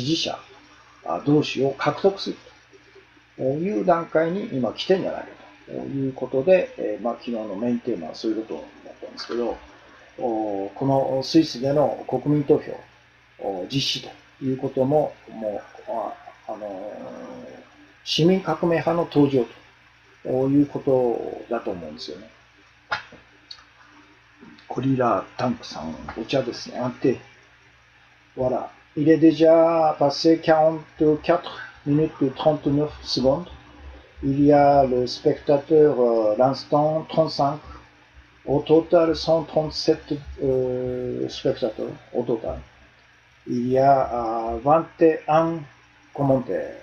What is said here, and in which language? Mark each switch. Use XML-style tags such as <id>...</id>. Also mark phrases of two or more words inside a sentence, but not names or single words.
<ja>持者同士を獲得するという段階に今来てるんじゃないかということで、昨日のメインテーマはそういうことだったんですけど、このスイスでの国民投票実施ということも、市民革命派の登場ということだと思うんですよね。コリラタンクさん、お茶ですね。Voilà.</ja> <fr>Il est déjà passé 44 minutes et 39 secondes. Il y a le spectateur l'instant 35. Au total, 137 spectateurs au total. Il y a 21 commentaires.</fr>